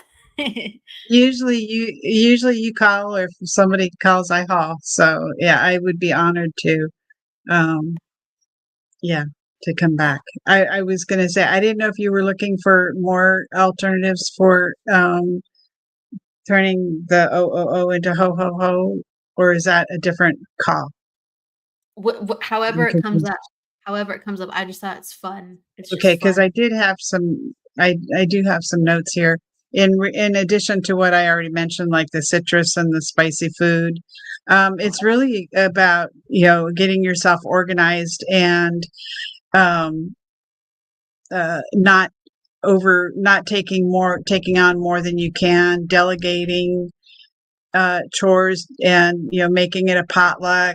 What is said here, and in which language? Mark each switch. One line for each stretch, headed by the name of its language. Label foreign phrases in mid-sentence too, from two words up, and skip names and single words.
English: Usually you call, or if somebody calls, I haul. So yeah, I would be honored to um yeah, to come back. I was gonna say, I didn't know if you were looking for more alternatives for turning the O into ho ho ho, or is that a different call? However I'm it comes confused. up, however it comes up. I just thought it's fun. It's Okay, just because fun. I did have some. I do have some notes here. In addition to what I already mentioned, like the citrus and the spicy food, It's really about, getting yourself organized and um, not taking on more than you can, delegating chores, and making it a potluck.